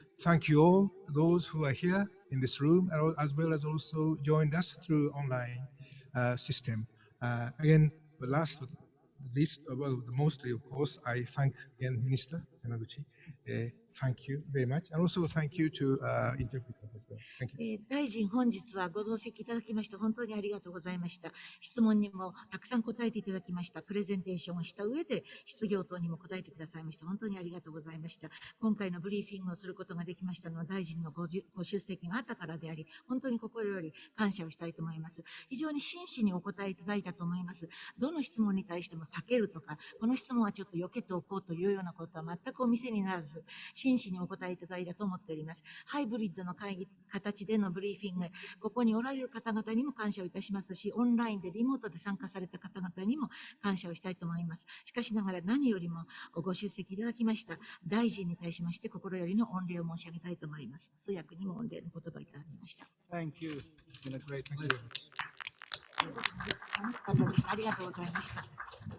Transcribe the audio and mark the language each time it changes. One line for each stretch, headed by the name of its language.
English: Thank you all, those who are here in this room, as well as also joined us through online system. Again, the last but least, well, mostly, of course, I thank again Minister Yamaguchi. Thank you very much. And also thank you to interpreters as well. Thank you.
Japanese: 大臣、本日はご同席いただきまして本当にありがとうございました。質問にもたくさん答えていただきました。プレゼンテーションをした上で質疑応答にも答えてくださいました。本当にありがとうございました。今回のブリーフィングをすることができましたのは大臣のご出席があったからであり、本当に心より感謝をしたいと思います。非常に真摯にお答えいただいたと思います。どの質問に対しても避けるとか、この質問はちょっと避けておこうというようなことは全くお見せにならず、真摯にお答えいただいたと思っております。ハイブリッドの形でのブリーフィング、ここにおられる方々にも感謝をいたしますし、オンラインでリモートで参加された方々にも感謝をしたいと思います。しかしながら何よりもご出席いただきました大臣に対しまして心よりの御礼を申し上げたいと思います。通訳にも御礼の言葉をいただきました。
English: Thank you. It's been a great pleasure.
Japanese: 楽しかったです。ありがとうございました。